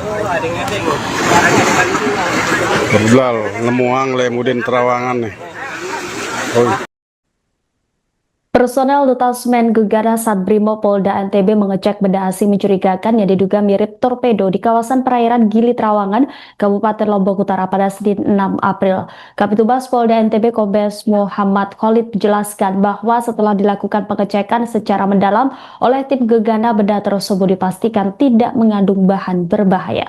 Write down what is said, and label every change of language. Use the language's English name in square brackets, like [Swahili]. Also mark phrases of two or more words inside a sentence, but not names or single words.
[Indonesian] Berbelal, Ngemuang, Lemudin, Terawangan nih. Oh. Personel Detasmen Gegana Satbrimo Polda NTB mengecek benda asing mencurigakan yang diduga mirip torpedo di kawasan perairan Gili Trawangan, Kabupaten Lombok Utara pada Senin 6 April. Kapitumas Polda NTB Kombes Muhammad Khalid menjelaskan bahwa setelah dilakukan pengecekan secara mendalam oleh tim Gegana, benda tersebut dipastikan tidak mengandung bahan berbahaya.